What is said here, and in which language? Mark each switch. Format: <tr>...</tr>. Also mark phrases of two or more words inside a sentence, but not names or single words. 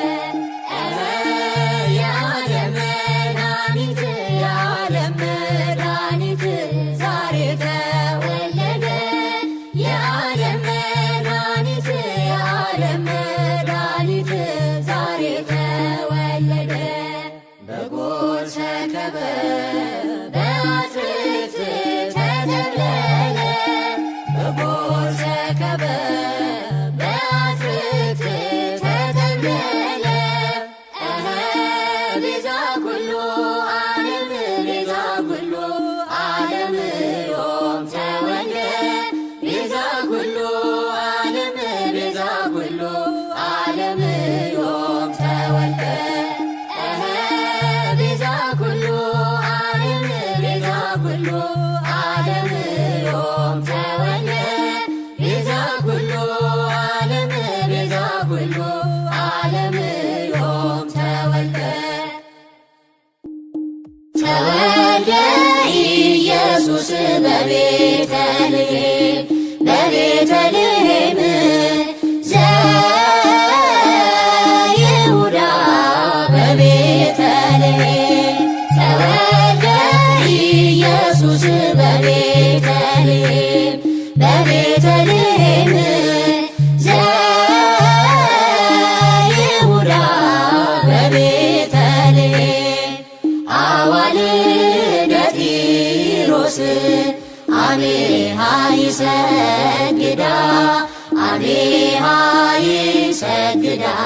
<am>የዓለም መድኃኒት የዓለም መድኃኒት ዛሬ ተወለደ የዓለም መድኃኒት የዓለም መድኃኒት ዛሬ ተወለደ</am> <gez>በጎል ሰከበ በአትክልት ተጠቅለለ በጎል ሰከበ በአትክልት ተጠቅለለ ቤዛ ኩሉ ዓለም ቤዛ ኩሉ ዓለም ዮም ተወልደ ቤዛ ኩሉ ዓለም ቤዛ ኩሉ ዓለም ዮም ተወልደ ቤዛ ኩሉ ዓለም ቤዛ ኩሉ ዓለም ዮም ተወልደ ቤዛ ኩሉ ዓለም ቤዛ ኩሉ ዓለም ዮም ተወልደ ተወልደ ኢየሱስ በቤተልሔም በቤተልሔም ዘይሁዳ በቤተልሔም ተወልደ ኢየሱስ በቤተልሔም በቤተልሔም ዘይሁዳ በቤተልሔም አዋልደ ጢሮስ አሜሃ ይሰግዳ አሜሃ ይሰግዳ</gez>